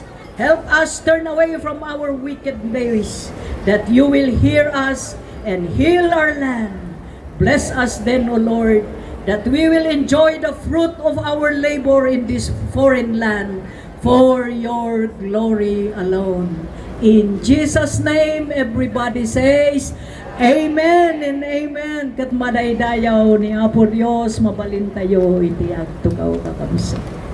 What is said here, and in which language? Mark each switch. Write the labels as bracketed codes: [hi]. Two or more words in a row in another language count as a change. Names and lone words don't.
[en] Help us turn away from our wicked ways, that you will hear us and heal our land. Bless us then, O Lord, that we will enjoy the fruit of our labor in this foreign land for your glory alone. In Jesus' name, everybody says, Amen and Amen. [ilo] Kat madaydayaw ni Apo Dios, mabalin tayo iti agtukaw kakamsa.